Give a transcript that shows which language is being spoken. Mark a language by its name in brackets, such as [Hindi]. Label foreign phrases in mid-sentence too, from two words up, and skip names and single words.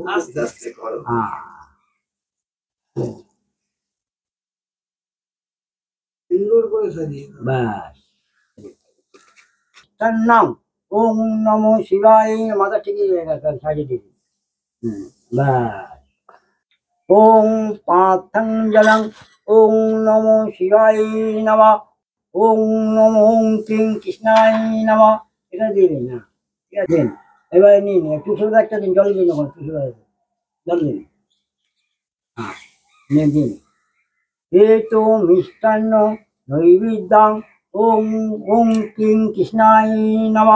[Bangla] আস্তে আস্তে করো। সুন্দর করে সাজিয়ে দাও। ব্যাস তার নাম [Sanskrit] ওম নমো শিবায়। [Bangla] মাথা ঠিক সাজিয়ে দিবি। ব্যাস [Sanskrit] ওম পার্থং জলং ওম নমো শিবায় নমঃ। ওম নমো কিং কৃষ্ণায় নমঃ। [Bangla] এটা দিয়ে দিন না, ঠিক আছে দিন। এবারে নিন একটু সুবিধা একটা দিন, জল দিন, ওখানে সুবিধা জল দিন। হ্যাঁ নিয়ে দিন। এ তো [Sanskrit] মিষ্টান্ন নৈবেদ্যাং ওম ওম কিং কৃষ্ণায় নমঃ।